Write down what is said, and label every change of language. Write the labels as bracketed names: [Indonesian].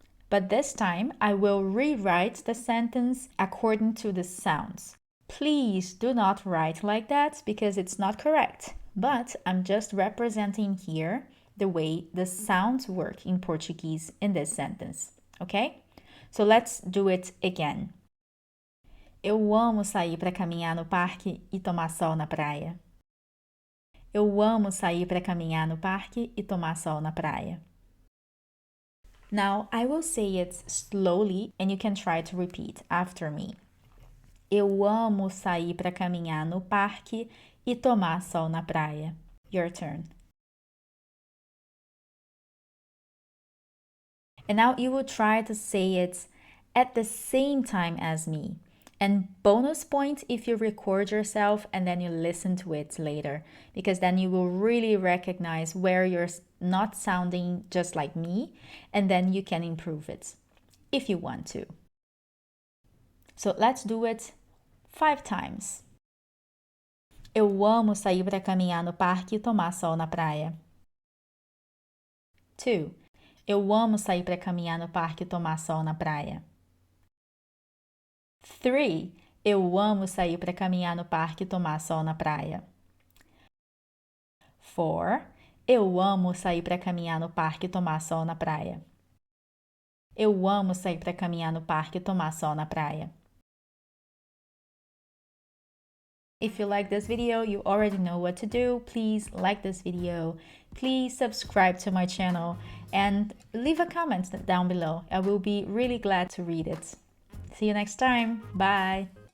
[English] But this time I will rewrite the sentence according to the sounds. Please do not write like that because it's not correct. But I'm just representing here the way the sounds work in Portuguese in this sentence. Okay? So let's do it again. [Portuguese] Eu amo sair para caminhar no parque e tomar sol na praia. Eu amo sair para caminhar no parque e tomar sol na praia. [English] Now I will say it slowly and you can try to repeat after me. [Portuguese] Eu amo sair para caminhar no parque e tomar sol na praia. [English] Your turn. And now you will try to say it at the same time as me. And bonus point if you record yourself and then you listen to it later, because then you will really recognize where you're not sounding just like me, and then you can improve it if you want to. So let's do it 5 times. [Portuguese] Eu amo sair para caminhar no parque e tomar sol na praia. 2. Eu amo sair para caminhar no parque e tomar sol na praia. 3. Eu amo sair para caminhar no parque e tomar sol na praia. 4. Eu amo sair para caminhar no parque e tomar sol na praia. Eu amo sair para caminhar no parque e tomar sol na praia. [English] If you like this video, you already know what to do. Please like this video. Please subscribe to my channel and leave a comment down below. I will be really glad to read it. See you next time. Bye.